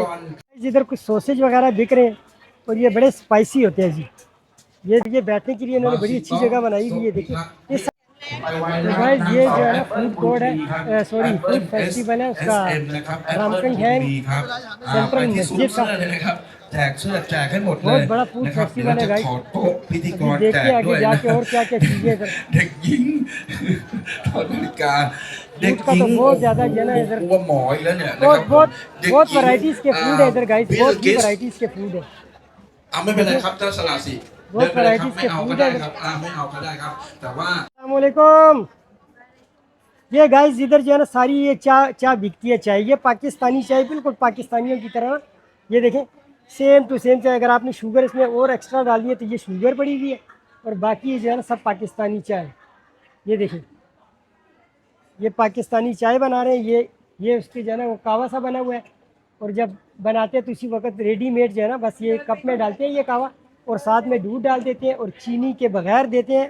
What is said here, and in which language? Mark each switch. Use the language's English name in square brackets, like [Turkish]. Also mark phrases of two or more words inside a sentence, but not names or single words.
[Urdu] ادھر کچھ سوسیج وغیرہ بک رہے ہیں اور یہ بڑے اسپائسی ہوتے ہیں جی۔ یہ بیٹھنے کے لیے انہوں نے بڑی اچھی جگہ بنائی ہوئی ہے، دیکھیے اس گائز یہ جو ہے نا [English] food court [Urdu] ہے، [English] sorry food festival [Urdu] ہے اس کا رامکنڈ ہے سینٹرل مسجد کا، [Thai] แจกเสื้อแจกให้หมดเล [Urdu] بہت [Thai] ย [Urdu] بڑا فوڈ [Thai] นะครับเดี๋ยว [Urdu] فیسٹیول [Thai] เรา [Urdu] ہے [Thai] จะ [Urdu] گائز۔ [Thai] ขอโต๊ะพิธีก [Urdu] ابھی [Thai] รแจ [Urdu] دیکھتے [Thai] ก [Urdu] ہیں آگے [Thai] ด้วย [Urdu] جا [Thai] นะ [Urdu] کے اور کیا کیا چیزیں ادھر۔ [Thai] เด็กหญิงถอดนาฬิกาเด็ก [Urdu] فوڈ [Thai] ห [Urdu] کا [Thai] ญิ [Urdu] تو [Thai] ง [Urdu] بہت [Thai] โอ้ [Urdu] زیادہ جو ہے نا [Thai] โห [Urdu] ادھر [Thai] กลัวหมออีกแล้วเนี่ยนะ [Urdu] بہت [Thai] ครับ [Urdu] بہت [Thai] เด็ก [Urdu] بہت [Thai] หญิง [Urdu] ورائٹیز کے فوڈ ہے ادھر گائز، بہت ہی ورائٹیز کے فوڈ ہے۔ [Thai] ไม่เป็นไรครับเจ้าสละสิเดิน [Urdu] بہت [Thai] ไปเลยครับ [Urdu] ورائٹیز [Thai] ไม่ [Urdu] کے [Thai] เอาก็ [Urdu] فوڈ [Thai] ได้ [Urdu] ہے۔ [Thai] ครับไม่เอาก็ได้ครับแต่ว่า [Urdu] السلام علیکم۔ یہ گائز ادھر جو ہے نا ساری یہ چائے بکتی ہے، چائے یہ پاکستانی چائے بالکل پاکستانیوں کی طرح۔ یہ دیکھیں [English] same to same [Urdu] چائے، اگر آپ نے شوگر اس میں اور ایکسٹرا ڈالی ہے تو یہ شوگر پڑی ہوئی ہے، اور باقی یہ جو ہے نا سب پاکستانی چائے۔ یہ دیکھیں یہ پاکستانی چائے بنا رہے ہیں، یہ اس کے جو ہے نا وہ کہوہ سا بنا ہوا ہے، اور جب بناتے ہیں تو اسی وقت [English] ready made [Urdu] جو ہے نا بس یہ کپ میں ڈالتے ہیں یہ کہوہ، اور ساتھ میں دودھ ڈال دیتے ہیں اور چینی کے بغیر دیتے ہیں۔